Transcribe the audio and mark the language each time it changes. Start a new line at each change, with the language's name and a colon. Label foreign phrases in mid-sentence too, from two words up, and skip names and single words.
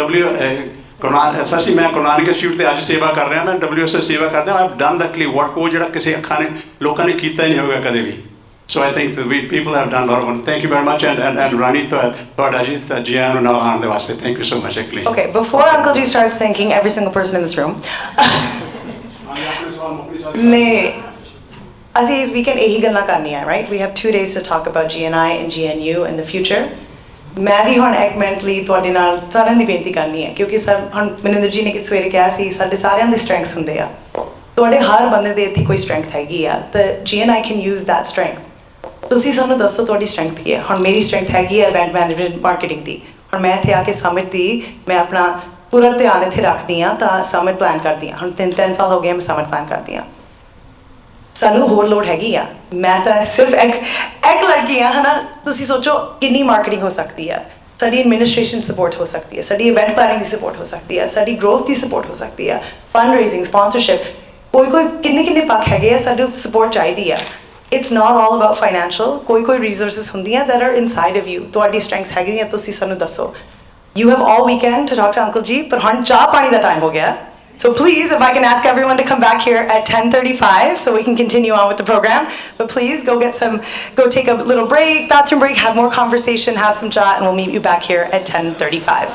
Punjabi: ਮੈਂ ਗੁਰੂ ਨਾਨਕ ਇੰਸਟੀਚਿਊਟ ਤੇ ਅੱਜ ਸੇਵਾ ਕਰ ਰਿਹਾ ਮੈਂ WSS ਸੇਵਾ ਕਰਦਾ
English: I have done the kali work
Punjabi: ਉਹ ਜਿਹੜਾ ਕਿਸੇ ਅੱਖਾਂ ਨੇ ਲੋਕਾਂ ਨੇ ਕੀਤਾ ਹੀ ਨਹੀਂ ਹੋਵੇਗਾ ਕਦੇ ਵੀ
English: so I think we people have done lot of thank you very much and
Punjabi: ਰਾਣੀ ਤੁਹਾਡਾ ਜੀ Gian ਨੂੰ ਨਾਲ ਆਉਣ ਦੇ ਵਾਸਤੇ
English: thank you so much actually Okay, before Uncle G starts thanking every single person in this room,
Punjabi: ਅਸੀਂ ਇਸ ਵੀਕਐਂਡ ਇਹੀ ਗੱਲਾਂ ਕਰਨੀਆਂ right?
English: We have 2 days to talk about GNI and GNU in the future.
Punjabi: ਮੈਂ ਵੀ ਹੁਣ ਇੱਕ ਮਿੰਟ ਲਈ ਤੁਹਾਡੇ ਨਾਲ ਸਾਰਿਆਂ ਦੀ ਬੇਨਤੀ ਕਰਨੀ ਹੈ ਕਿਉਂਕਿ ਹੁਣ ਮਨਿੰਦਰ ਜੀ ਨੇ ਸਵੇਰੇ ਕਿਹਾ ਸੀ ਸਾਡੇ ਸਾਰਿਆਂ ਦੇ ਸਟਰੈਂਥਸ ਹੁੰਦੇ ਆ ਤੁਹਾਡੇ ਹਰ ਬੰਦੇ ਦੇ ਇੱਥੇ ਕੋਈ ਸਟਰੈਂਥ ਹੈਗੀ ਆ ਤਾਂ
English: GNI can use that strength
Punjabi: ਤੁਸੀਂ ਸਾਨੂੰ ਦੱਸੋ ਤੁਹਾਡੀ ਸਟਰੈਂਥ ਕੀ ਹੈ ਹੁਣ ਮੇਰੀ ਸਟਰੈਂਥ ਹੈਗੀ ਹੈ
English: event management marketing
Punjabi: ਦੀ ਹੁਣ ਮੈਂ ਇੱਥੇ ਆ ਕੇ ਸਮਿਟ ਦੀ ਮੈਂ ਆਪਣਾ ਪੂਰਾ ਧਿਆਨ ਇੱਥੇ ਰੱਖਦੀ ਹਾਂ ਤਾਂ
English: summit plan
Punjabi: ਕਰਦੀ ਹਾਂ ਹੁਣ 3 ਸਾਲ ਹੋ ਗਏ ਮੈਂ
English: summit plan
Punjabi: ਕਰਦੀ ਹਾਂ ਸਾਨੂੰ ਹੋਰ ਲੋੜ ਹੈਗੀ ਆ ਮੈਂ ਤਾਂ ਸਿਰਫ ਇੱਕ ਲੜਕੀ ਆ ਹੈ ਨਾ ਤੁਸੀਂ ਸੋਚੋ ਕਿੰਨੀ ਮਾਰਕੀਟਿੰਗ ਹੋ ਸਕਦੀ ਹੈ ਸਾਡੀ
English: administration support
Punjabi: ਹੋ ਸਕਦੀ ਹੈ ਸਾਡੀ
English: event planning
Punjabi: ਦੀ ਸਪੋਰਟ ਹੋ ਸਕਦੀ ਹੈ ਸਾਡੀ ਗਰੋਥ ਦੀ ਸਪੋਰਟ ਹੋ ਸਕਦੀ ਹੈ
English: fund raising sponsorship
Punjabi: ਕੋਈ ਕਿੰਨੇ ਪੱਖ ਹੈਗੇ ਆ ਸਾਡੇ ਸਪੋਰਟ ਚਾਹੀਦੀ ਆ
English: it's not all about financial
Punjabi: ਕੋਈ ਰਿਸੋਰਸਿਸ ਹੁੰਦੀਆਂ
English: that are inside of you
Punjabi: ਤੁਹਾਡੀ ਸਟਰੈਂਥਸ ਹੈਗੀਆਂ ਤੁਸੀਂ ਸਾਨੂੰ ਦੱਸੋ
English: You have all weekend to talk to Uncle G, but
Punjabi: ਹੁਣ ਚਾਹ ਪਾਣੀ ਦਾ time ਹੋ ਗਿਆ.
English: So please, if I can ask everyone to come back here at 10:35 so we can continue on with the program. But please go take a little break, bathroom break, have more conversation, have some chat, and we'll meet you back here at 10:35.